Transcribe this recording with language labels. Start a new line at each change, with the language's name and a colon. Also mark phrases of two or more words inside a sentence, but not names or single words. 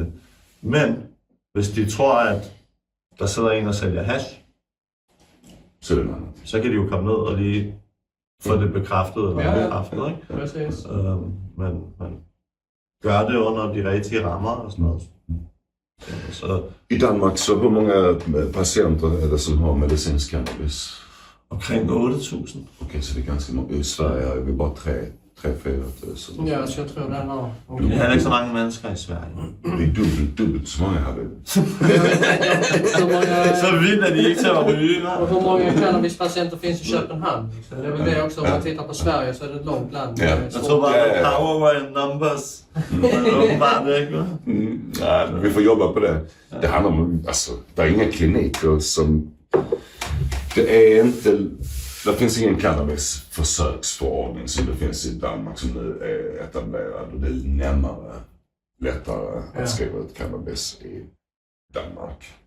Danish: Men hvis de tror, at der sidder en og sælger hash, så kan de jo komme ned og lige få det bekræftet eller bekræftet, ikke? Præcis. Men gør det under de rigtige rammer og sådan noget.
Swedish: Så i Danmark, så hur många patienter är det som har medicinsk cannabis?
Danish: Omkring 8.000.
Swedish: Okej, så det är ganska många. I Sverige är vi bara 3-4 tusen. Ja, så jag tror det är någon.
Danish: Det er ikke så mange mennesker i Sverige.
Swedish: Det är dubbelt så många här.
Danish: Så vidt er de ikke til at ryge.
Swedish: Och hur många cannabispatienter finns i Köpenhamn? Det är väl det också, om man tittar på Sverige så är det ett långt land.
Danish: Jeg tror bare, det er
English: power in numbers.
Danish: Åbenbart ikke.
Swedish: Nej, vi får jobba på det. Det handlar om, alltså, det är inga kliniker som... Det är inte... Det finns ingen cannabisförsöksförordning som det finns i Danmark som nu är etablerad, och det är lättare att skriva ut cannabis i Danmark.